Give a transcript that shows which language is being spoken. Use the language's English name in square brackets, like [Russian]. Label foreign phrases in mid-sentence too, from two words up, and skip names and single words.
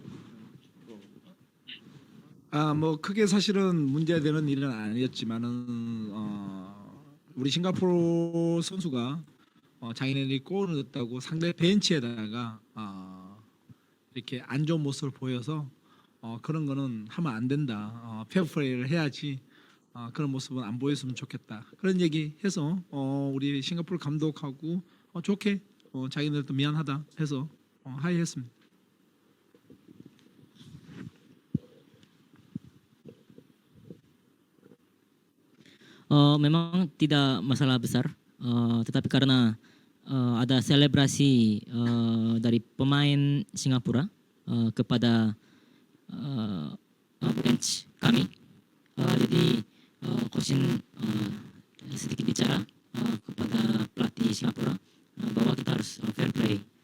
[Korean] 뭐 크게 사실은 문제되는 일은 아니었지만은 우리 싱가포르 선수가 자기네들이 골을 넣었다고 상대 벤치에다가 이렇게 안 좋은 모습을 보여서 그런 거는 하면 안 된다. 페어플레이를 해야지. 그런 모습은 안 보였으면 좋겠다. 그런 얘기해서 우리 싱가포르 감독하고 좋게 자기네들도 미안하다 해서 하이했습니다. [Indonesian] Memang tidak masalah besar, tetapi karena ada selebrasi dari pemain Singapura kepada bench kami, jadi Coach Shin sedikit bicara kepada pelatih Singapura bahwa kita harus [English] fair play